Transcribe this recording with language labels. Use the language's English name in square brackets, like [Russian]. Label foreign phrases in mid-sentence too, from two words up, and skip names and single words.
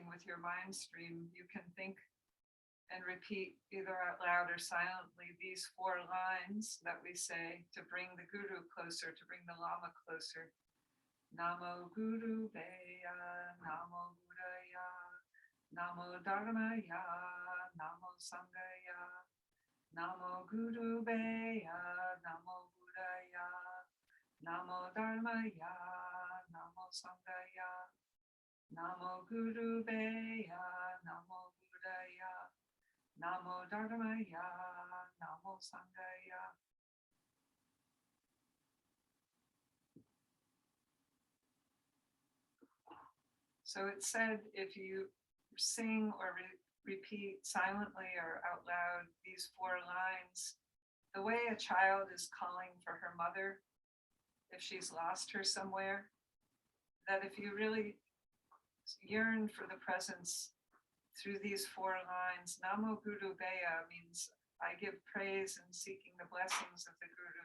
[English] with your mind stream, you can think and repeat either out loud or silently these 4 lines that we say to bring the Guru closer, to bring the Lama closer. [Sanskrit] Namo Guru Veya, Namo Buddhaya, Namo Dharmaya, Namo Sangaya, Namo Guru Veya, Namo Buddhaya, Namo Dharmaya, Namo Sangaya, Namo Guru Veya, Namo Buddhaya, Namo Dharmaya, Namo Sangaya. [English] So it's said if you sing or repeat silently or out loud these 4 lines, the way a child is calling for her mother, if she's lost her somewhere, that if you really yearn for the presence through these 4 lines, [Sanskrit] Namo Guru Veya [English] means I give praise and seeking the blessings of the Guru.